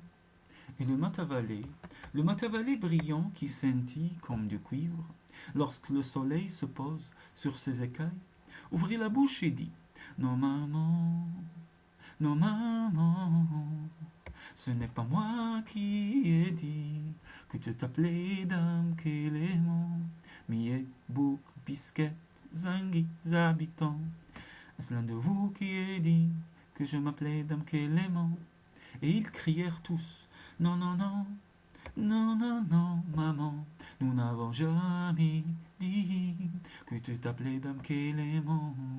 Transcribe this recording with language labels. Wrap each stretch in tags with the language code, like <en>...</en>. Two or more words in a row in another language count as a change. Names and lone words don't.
<fr>Et le Matavalé brillant qui scintille comme du cuivre, lorsque le soleil se pose sur ses écailles, ouvrit la bouche et dit: Non maman, ce n'est pas moi qui ai dit que tu t'appelais Dame Clément. Millet, bouc, bisquette, zingui, habitants, est-ce l'un de vous qui ai dit que je m'appelais Dame Clément? Et ils crièrent tous: Non, maman, nous n'avons jamais dit que tu t'appelais Dame Clément.</fr>